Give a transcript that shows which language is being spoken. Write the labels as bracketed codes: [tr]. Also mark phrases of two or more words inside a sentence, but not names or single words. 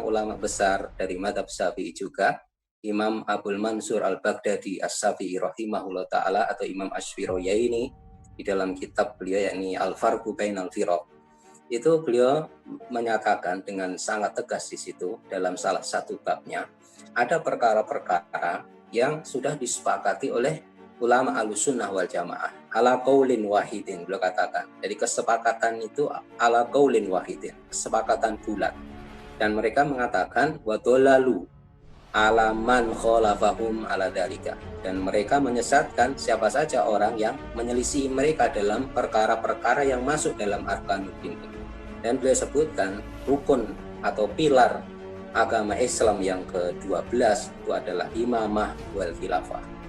[id] ulama besar dari mazhab Syafi'i juga, Imam Abul Mansur Al-Baghdadi As-Syafi'i [ar] رحمه الله تعالى [id] atau Imam Ash-Shirayaini, di dalam kitab beliau yakni Al-Farqu Bainal Firaq, itu beliau menyatakan dengan sangat tegas di situ dalam salah satu babnya, ada perkara-perkara yang sudah disepakati oleh ulama [ar] أهل السنة والجماعة على قول واحد, [id] beliau katakan. Jadi kesepakatan itu [ar] على قول واحد, [id] kesepakatan bulat, dan mereka mengatakan [ar] وضللوا على من خالفهم على ذلك, [id] dan mereka menyesatkan siapa saja orang yang menyelisih mereka dalam perkara-perkara yang masuk dalam arkanuddin. Dan beliau sebutkan rukun atau pilar agama Islam yang ke-12 itu adalah [ar] الإمامة والخلافة.